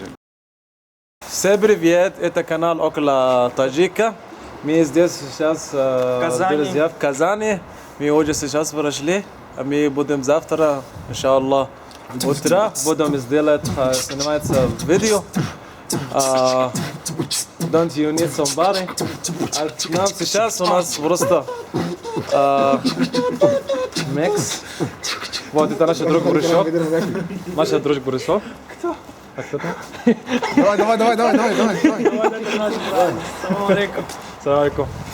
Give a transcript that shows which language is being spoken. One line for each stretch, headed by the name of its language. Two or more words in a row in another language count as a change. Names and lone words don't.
Russian: Всем привет, это канал Около Таджика. Мы здесь сейчас Казани. друзья, в Казани. Мы уже сейчас вышли, а мы будем завтра, иншаллах, утро будем сниматься видео.
English: Don't you need somebody?
Russian: А нам сейчас у нас просто микс. Вот это наш друг Бурышов. Наш друг Бурышов. Кто? А кто там? Давай.
Arabic: سلام عليكم. سلام عليكم.